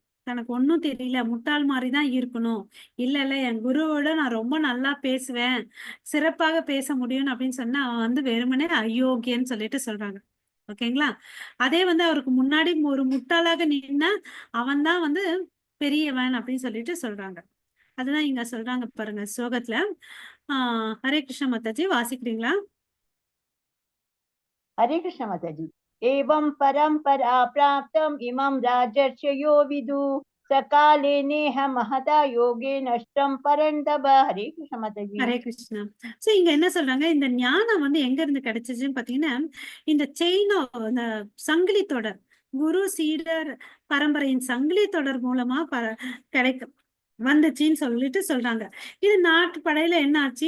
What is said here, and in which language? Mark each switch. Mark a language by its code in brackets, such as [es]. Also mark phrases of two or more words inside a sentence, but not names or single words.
[ta] தனக்கு ஒண்ணும் தெரியல, முட்டாள் மாதிரிதான் இருக்கணும். இல்ல இல்ல என் குருவோட நான் ரொம்ப நல்லா பேசுவேன், சிறப்பாக பேச முடியும் அப்படின்னு சொன்னா அவன் வந்து வெறுமனே அயோக்கியன்னு சொல்லிட்டு சொல்றாங்க. ஓகேங்களா? அதே வந்து அவருக்கு முன்னாடி ஒரு முட்டாளாக நின்னா அவன் தான் வந்து பெரியவன் அப்படின்னு சொல்லிட்டு சொல்றாங்க. அதுதான் இங்க சொல்றாங்க பாருங்க ஸ்லோகத்துல. ஹரே கிருஷ்ண மாதாஜி வாசிக்கிறீங்களா? [hi] हरे कृष्ण माता जी। [sa] एवं परंपरा प्राप्तम इमं राजर्षयो विदु सकाले नेह महता योगे नष्टम परंतप। [hi] हरे कृष्ण माता जी। [ta] ஹரே கிருஷ்ணா. சோ இங்க என்ன சொல்றாங்க, இந்த ஞானம் வந்து எங்க இருந்து கிடைச்சதுன்னு பாத்தீங்கன்னா இந்த இந்த சங்கிலி தொடர், குரு சீடர் பரம்பரையின் சங்கிலி தொடர் மூலமா கிடைக்கும். வந்துச்சுன்னு சொல்லிட்டு சொல்றாங்க. இது நாட்டு படையில என்ன ஆச்சு?